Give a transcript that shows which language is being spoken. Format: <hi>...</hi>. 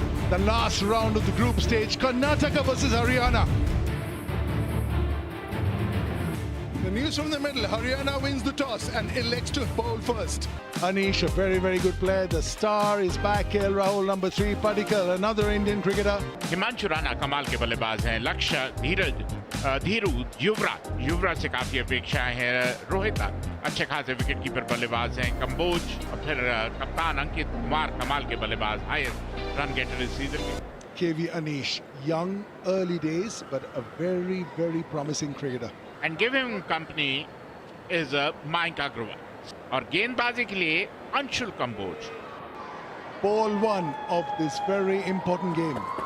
<en>The last round of the group stage, Karnataka versus Haryana. The news from the middle, Haryana wins the toss and elects to bowl first. Anish, a very, very good player. The star is back. KL Rahul, number 3. Padikkal, another Indian cricketer.</en> <hi>Himanshu Rana कमाल के बल्लेबाज हैं. लक्ष्य, धीरज, धीरू, युवराज से काफी अपेक्षाएं हैं. रोहित अच्छे खासे विकेट कीपर बल्लेबाज हैं. कंबोज और फिर कप्तान अंकित कुमार कमाल के बल्लेबाज, हाईएस्ट रन गेटर इस सीजन में.</hi> <en>KV Anish, young, early days, but a very, very promising cricketer. And give him company is Mayank Agarwal.</en> <hi>और गेंदबाजी के लिए Anshul Kamboj.</hi> <en>Ball 1 of this very important game.</en>